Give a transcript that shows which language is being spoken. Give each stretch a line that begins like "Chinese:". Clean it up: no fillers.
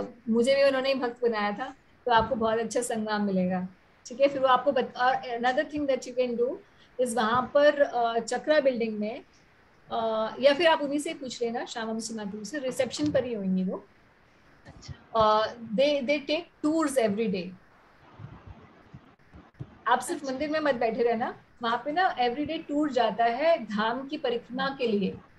Hindi: मुझे भी उन्होंने भक्त बनाया था, तो आपको बहुत अच्छा संगम मिलेगा, ठीक है। फिर वो आपको
English: another thing that you can do is
Hindi: वहाँ पर चक्रा बिल्डिंग में, या फिर आप उन्हीं से पूछ लेना, श्याम वंशी माता से, रिसेप्शन पर ही होंगी वो।
English: they take tours every day.
Hindi: आप सिर्फ मंदिर में मत बैठे रहना, वहाँ पे ना एवरीडे टूर जाता है धाम की परिक्रमा के लिए.